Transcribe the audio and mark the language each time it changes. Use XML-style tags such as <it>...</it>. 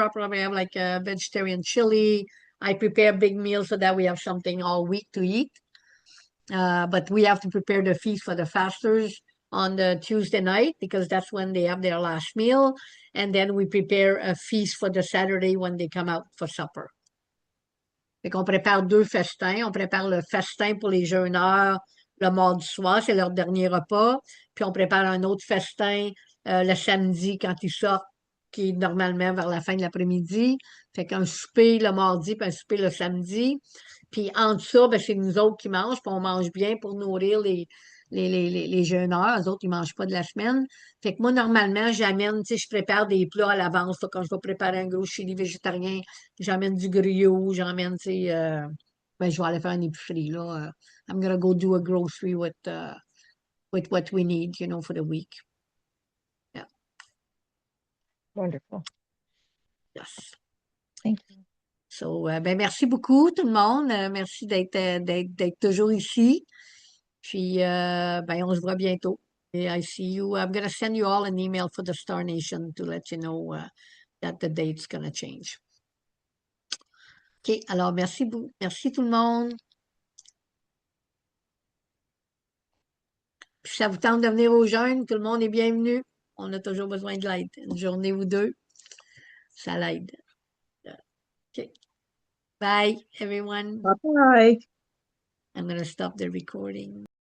<en>I'll probably have like a vegetarian chili. I prepare big meals so that we have something all week to eat. But we have to prepare the feast for the fasters on the Tuesday night because that's when they have their last meal. And then we prepare a feast for the Saturday when they come out for supper.</en> <fr>Fait qu'on prépare 2 festins. On prépare le festin pour les jeûneurs le mardi soir, c'est leur dernier repas. Puis on prépare un autre festin le samedi quand ils sortent, qui est normalement vers la fin de l'après-midi. Fait qu'un souper le mardi, puis un souper le samedi. Puis entre ça, ben, c'est nous autres qui mangent, puis on mange bien pour nourrir les jeûneurs. Eux autres, ils mangent pas de la semaine. Fait que moi, normalement, j'amène, tu sais, je prépare des plats à l'avance. Là, quand je vais préparer un gros chili végétarien, j'amène du griot, j'emmène, tu sais, ben, je vais aller faire une épicerie, là.</fr> <en>I'm gonna go do a grocery with what we need, you know, for the week. Wonderful. Yes. Thank you.</en> <fr>So, ben, merci beaucoup, tout le monde. Merci d'être toujours ici. Puis, ben, on se voit bientôt.</fr> <en>Et I see you. I'm gonna send you all an email for the Star Nation to let you know that the date's gonna change.</en> <fr>OK, alors merci tout le monde. Puis ça vous tente de venir au jeûne, tout le monde est bienvenu. On a toujours besoin de l'aide. Une journée ou deux, ça l'aide.</fr> <en>OK. Bye, everyone. Bye-bye. I'm going to stop the recording.</en>